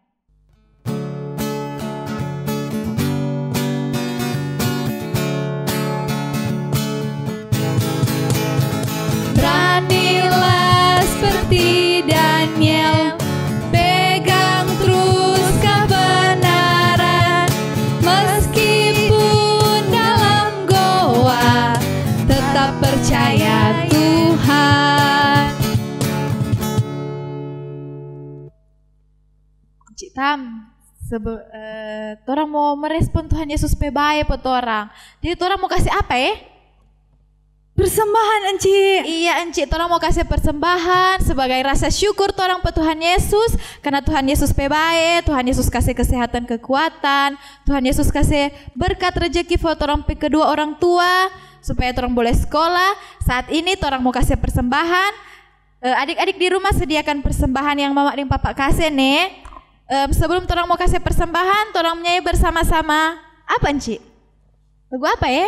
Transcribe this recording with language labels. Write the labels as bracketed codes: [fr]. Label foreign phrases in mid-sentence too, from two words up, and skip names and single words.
[id] Beranilah seperti Daniel, pegang terus kebenaran, meskipun dalam goa, tetap percaya Tuhan. [xmm] Cik Tam, torang mau merespon Tuhan Yesus pe bae po torang. Jadi torang mau kasih apa ya? Persembahan Enci. Iya Enci, torang mau kasih persembahan sebagai rasa syukur torang pe Tuhan Yesus. Karena Tuhan Yesus pe bae, Tuhan Yesus kasih kesehatan kekuatan, Tuhan Yesus kasih berkat rezeki buat torang pe kedua orang tua supaya torang boleh sekolah. Saat ini torang mau kasih persembahan. [id] Adik-adik di rumah sediakan persembahan yang mama dan papa kasih nih. [xmm] Sebelum torang mau kasih persembahan, torang menyanyi bersama-sama. Apa Enci? Lagu apa ya?